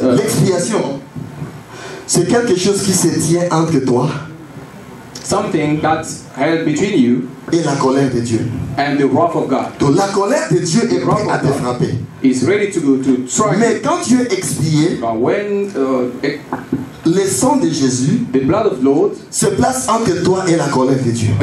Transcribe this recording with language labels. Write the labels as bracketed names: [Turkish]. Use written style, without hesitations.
[French] L'expiation, c'est quelque chose qui se tient entre toi [English] something that's held between you [French] et la colère de Dieu. [English] and the wrath of God. [French] Donc la colère de Dieu est prête à te frapper. [English] Is ready to strike. [French] Mais quand tu es expié, [English] But when [French] le sang de Jésus [English] the blood of Lord [French] se place entre toi et la colère de Dieu.